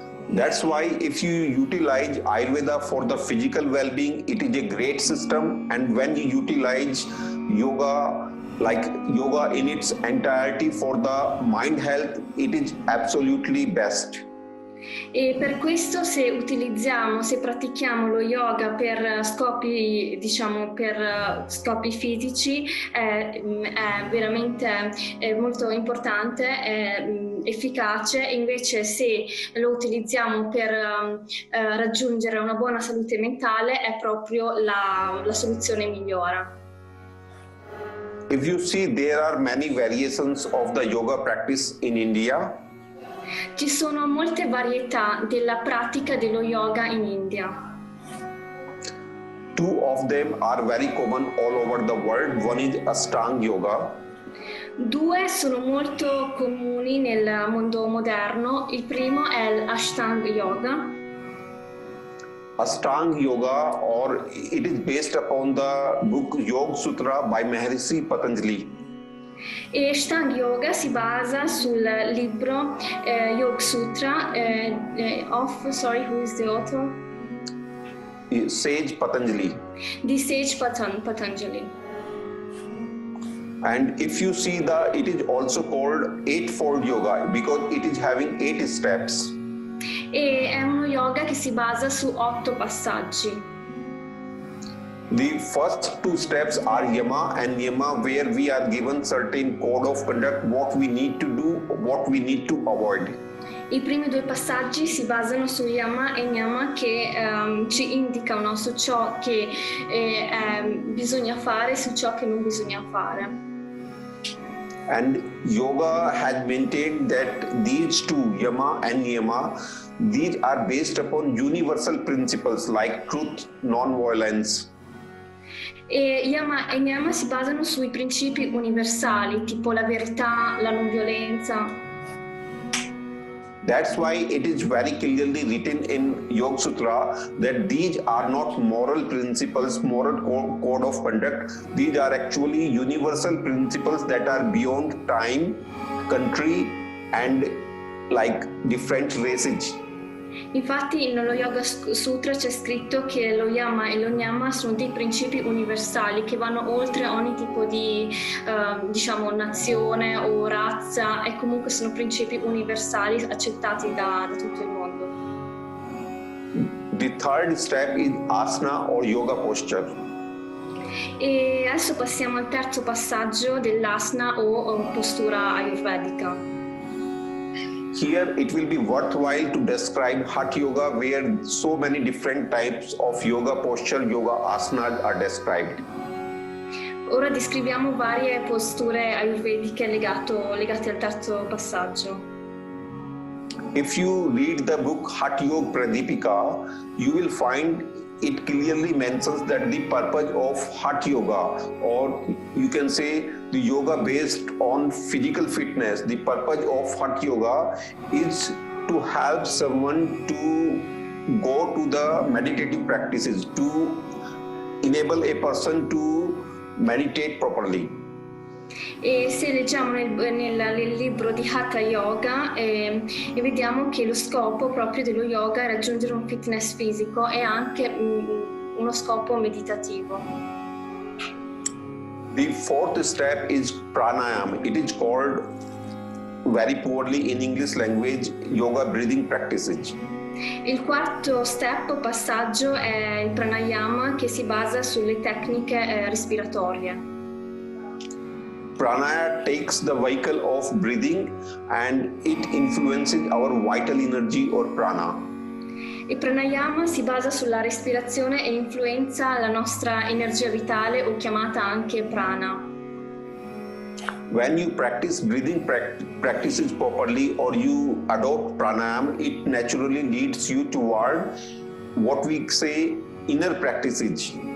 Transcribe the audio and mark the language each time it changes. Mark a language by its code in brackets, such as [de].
[en] That's why if you utilize Ayurveda for the physical well-being, it is a great system. And when you utilize yoga, like yoga in its entirety for the mind health, it is absolutely best. [it] E per questo se pratichiamo lo yoga per scopi fisici è veramente molto importante, è efficace. Invece se lo utilizziamo per raggiungere una buona salute mentale è proprio la soluzione migliore. [en] If you see, there are many variations of the yoga practice in India. [it] Ci sono molte varietà della pratica dello yoga in India. [en] Two of them are very common all over the world. One is Ashtanga Yoga. [it] Due sono molto comuni nel mondo moderno. Il primo è l'Ashtanga Yoga. [en] Ashtanga Yoga, or it is based upon the book Yoga Sutra by Maharishi Patanjali. [it] E Ashtanga Yoga si basa sul libro Yoga Sutra [en] who is the author? Sage Patanjali. [it] Di Sage Patanjali. [en] And if you see it is also called Eightfold Yoga because it is having 8 steps. [it] E è uno yoga che si basa su 8 passaggi. [en] The first 2 steps are Yama and Niyama, where we are given certain code of conduct, what we need to do, what we need to avoid. [it] I primi 2 passaggi si basano su Yama e Niyama che ci indicano su ciò che bisogna fare e su ciò che non bisogna fare. [en] And yoga has maintained that these 2, Yama and Niyama, these are based upon universal principles like truth, non-violence. [it] E Yama e Niyama si basano sui principi universali, tipo la verità, la non violenza. [en] That's why it is very clearly written in Yoga Sutra that these are not moral principles, moral code of conduct. These are actually universal principles that are beyond time, country, and different races. [it] Infatti nello Yoga Sutra c'è scritto che lo Yama e lo Niyama sono dei principi universali che vanno oltre ogni tipo di nazione o razza, e comunque sono principi universali accettati da tutto il mondo. [en] The third step is asana or yoga posture. [it] E adesso passiamo al terzo passaggio dell'asana o postura ayurvedica. [en] Here it will be worthwhile to describe Hatha Yoga, where so many different types of yoga posture, yoga asanas are described. [it] Ora descriviamo varie posture ayurvediche legate al terzo passaggio. [en] If you read the book Hatha Yoga Pradipika, you will find it clearly mentions that the purpose of Hatha Yoga, or you can say the yoga based on physical fitness, the purpose of Hatha Yoga is to help someone to go to the meditative practices, to enable a person to meditate properly. [it] E se leggiamo nel libro di Hatha Yoga e vediamo che lo scopo proprio dello yoga è raggiungere un fitness fisico e anche uno scopo meditativo. [en] The fourth step is pranayama. It is called very poorly in English language yoga breathing practices. [it] Il quarto step o passaggio è il pranayama, che si basa sulle tecniche respiratorie. [en] Pranayama takes the vehicle of breathing and it influences our vital energy or prana. [it] Il pranayama si basa sulla respirazione e influenza la nostra energia vitale, o chiamata anche prana. [en] When you practice breathing practices properly or you adopt pranayama, it naturally leads you toward what we say inner practices.